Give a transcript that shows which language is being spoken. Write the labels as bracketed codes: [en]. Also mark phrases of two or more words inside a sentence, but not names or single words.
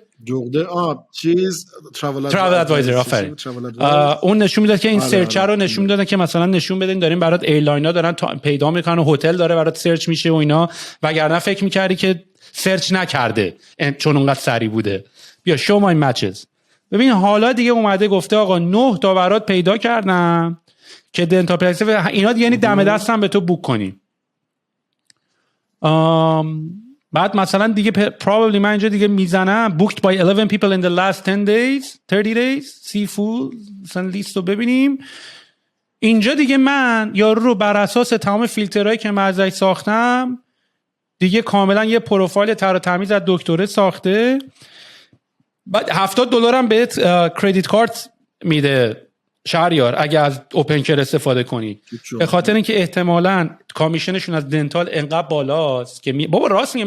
[fa] جغده چیز [en] travel advisor. آفرین. [fa] اون نشون میداد که این سرچ رو نشون میدادن که مثلا نشون بدین دارین برات ایرلاینا دارن پیدا میکنن و هتل داره برات سرچ میشه و اینا، وگرنه فکر میکردی که سرچ نکرده چون اونقدر سری بوده. [en] بیا show my matches. [fa] ببین حالا دیگه اومده گفته آقا 9 تا برات پیدا کردم که [en] dental practice [fa] اینا دیگه، یعنی دم دستم به تو بوک کنی. بعد مثلا دیگه [en] probably [fa] من اینجا دیگه میزنم [en] booked by 11 people in the last 10 days 30 days see full [fa] مثلا لیست رو ببینیم. اینجا دیگه من یارو رو بر اساس تمام فیلترهایی که من ازش ساختم دیگه کاملا یه پروفایل طراح و تمیز از دکتره ساخته. بعد $70 هم بهت [en] credit card [fa] میده شهریار اگه از اوپنکر استفاده کنی، به خاطر اینکه احتمالاً کامیشنشون از دنتال انقدر بالاست که بابا راست میگه.